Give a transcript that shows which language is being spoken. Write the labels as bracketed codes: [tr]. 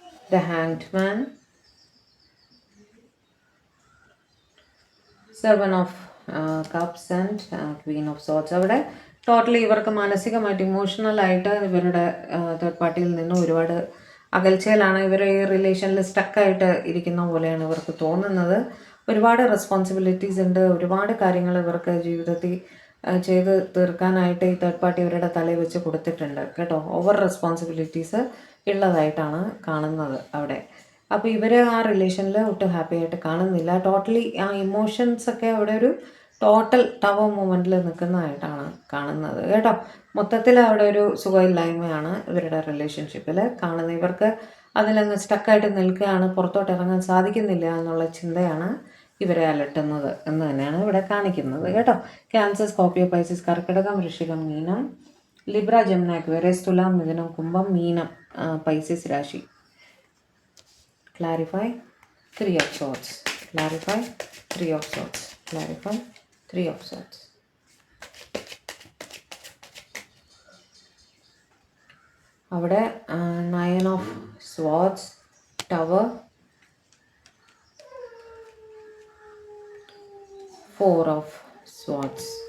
[en] The Hanged Man, Seven of Cups and Queen of Swords. [ml] അവിടെ totally ഇവർക്ക് മാനസികമായിട്ട് ഇമോഷണലായിട്ട് ഇവരുടെ തേർഡ് പാർട്ടിയിൽ നിന്ന് ഒരുപാട് അകൽച്ചയിലാണ്. ഇവർ ഈ റിലേഷനിൽ സ്റ്റക്കായിട്ട് ഇരിക്കുന്ന പോലെയാണ് ഇവർക്ക് തോന്നുന്നത്. ഒരുപാട് റെസ്പോൺസിബിലിറ്റീസ് ഉണ്ട്, ഒരുപാട് കാര്യങ്ങൾ ഇവർക്ക് ജീവിതത്തിൽ ചെയ്ത് തീർക്കാനായിട്ട് ഈ തേർഡ് പാർട്ടി ഇവരുടെ തലയിൽ വെച്ച് കൊടുത്തിട്ടുണ്ട് കേട്ടോ. ഓവർ റെസ്പോൺസിബിലിറ്റീസ് ഉള്ളതായിട്ടാണ് കാണുന്നത് അവിടെ. അപ്പോൾ ഇവർ ആ റിലേഷനിൽ ഒട്ടും ഹാപ്പി ആയിട്ട് കാണുന്നില്ല. ടോട്ടലി ആ ഇമോഷൻസൊക്കെ അവിടെ ഒരു ടോട്ടൽ ടവർ മൂമെൻറ്റിൽ നിൽക്കുന്നതായിട്ടാണ് കാണുന്നത് കേട്ടോ. മൊത്തത്തിൽ അവിടെ ഒരു സുഖമില്ലായ്മയാണ് ഇവരുടെ റിലേഷൻഷിപ്പിൽ കാണുന്നത്. ഇവർക്ക് അതിലങ്ങ് സ്റ്റക്കായിട്ട് നിൽക്കുകയാണ്, പുറത്തോട്ട് ഇറങ്ങാൻ സാധിക്കുന്നില്ല എന്നുള്ള ചിന്തയാണ് ഇവരെ അലട്ടുന്നത് എന്ന് തന്നെയാണ് ഇവിടെ കാണിക്കുന്നത് കേട്ടോ. ക്യാൻസർ, സ്കോർപ്പിയോ, പൈസസ്, കർക്കിടകം, വൃശ്ചികം, മീനം, ലിബ്ര, ജെമിനി, അക്വേറിയസ്, തുലാം, മിഥുനം, കുംഭം, മീനം, പൈസസ് രാശി. [en] Clarify 3 of Swords. Clarify 3 of Swords. Clarify 3 of Swords. അവിടെ 9 of Swords, Tower, 4 of Swords.